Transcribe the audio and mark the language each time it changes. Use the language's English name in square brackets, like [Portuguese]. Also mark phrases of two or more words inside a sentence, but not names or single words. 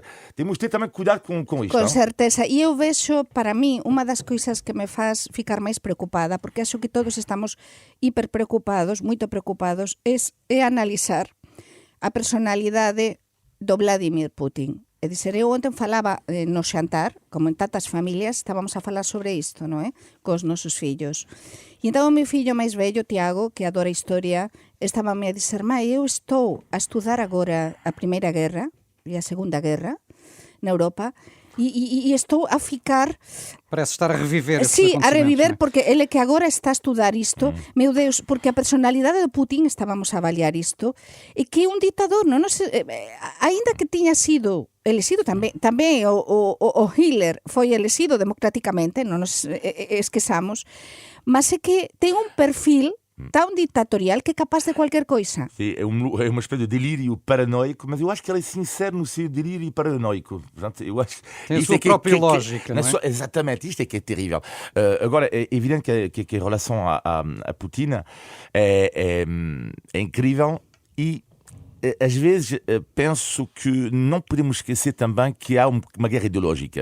[Portuguese] Temos de ter também cuidado com isto. Com certeza. [Galician] E eu vexo, para mí, unha das coisas que me faz ficar máis preocupada, porque acho que todos estamos hiper preocupados, moito preocupados, é analizar a personalidade do Vladimir Putin. É dizer, eu ontem falaba no xantar, como en tantas familias, estábamos a falar sobre isto, non é? Cos nosos fillos. E entón o meu fillo máis vello, Tiago, que adora historia, estaba a dizer, mai, eu estou a estudar agora a Primeira Guerra e a Segunda Guerra na Europa, e estou a ficar... [Portuguese] Parece estar a reviver esses acontecimentos. Sí, a reviver, porque ele que agora está a estudar isto, meu Deus, porque a personalidade de Putin, [Galician] estábamos a avaliar isto, e que é un ditador, non sei, ainda que tiña sido elegido tamén o Hitler foi elegido democráticamente, non nos esquezamos, mas é que ten un perfil tão ditatorial que é capaz de qualquer coisa. [Portuguese] Sim, é uma espécie de delírio paranoico, mas eu acho que ele é sincero no seu delírio paranoico. Portanto, eu acho, tem a sua própria lógica, não é? Exatamente, isto é que é terrível. Agora, é evidente que em relação a Putin é incrível e às vezes penso que não podemos esquecer também que há uma guerra ideológica.